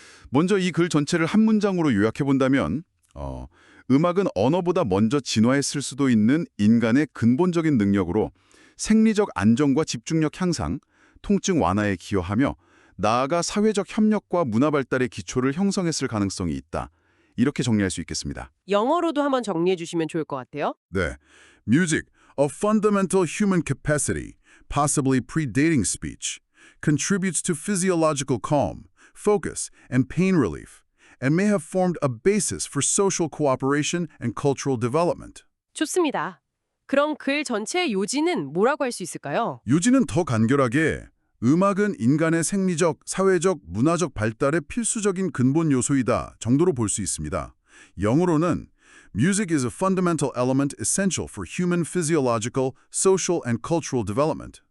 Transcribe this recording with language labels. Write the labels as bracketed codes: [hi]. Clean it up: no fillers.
[ko] 먼저 이 글 전체를 한 문장으로 요약해 본다면 음악은 언어보다 먼저 진화했을 수도 있는 인간의 근본적인 능력으로 생리적 안정과 집중력 향상, 통증 완화에 기여하며 나아가 사회적 협력과 문화 발달의 기초를 형성했을 가능성이 있다. 이렇게 정리할 수 있겠습니다. 영어로도 한번 정리해 주시면 좋을 것 같아요. 네. [en] Music, a fundamental human capacity, possibly predating speech, contributes to physiological calm, focus, and pain relief, and may have formed a basis for social cooperation and cultural development. [ko] 좋습니다. 그럼 글 전체의 요지는 뭐라고 할 수 있을까요? 요지는 더 간결하게 음악은 인간의 생리적, 사회적, 문화적 발달의 필수적인 근본 요소이다 정도로 볼 수 있습니다. 영어로는 [en] Music is a fundamental element essential for human physiological, social, and cultural development.